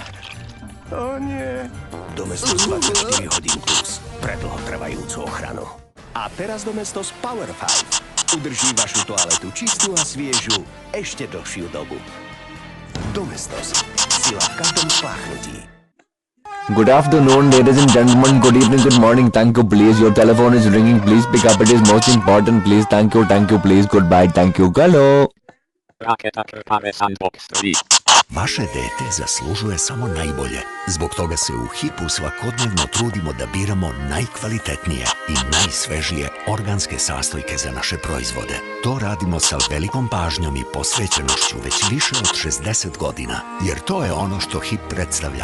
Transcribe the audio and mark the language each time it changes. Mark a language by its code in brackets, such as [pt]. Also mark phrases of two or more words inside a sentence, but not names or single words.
[sk] O nie. Domestos 24 hodín plus, pre dlhotrvajúcu ochranu. A teraz Domestos Power 5 udrží vašu toaletu čistú a sviežu ešte dlhšiu dobu. Domestos, sila v každom spláchnutí. [en] Good afternoon, ladies and gentlemen. Good evening, good morning. Thank you, please. Your telephone is ringing. Please pick up. It is most important. Please, thank you, please. Goodbye, thank you. Hello. [sr] Vaše dete zaslužuje samo najbolje. Zbog toga se u HIP-u svakodnevno trudimo da biramo najkvalitetnije i najsvežije organske sastojke za naše proizvode. To radimo sa velikom pažnjom i posvećenošću već više od 60 godina, jer to je ono što HIP predstavlja.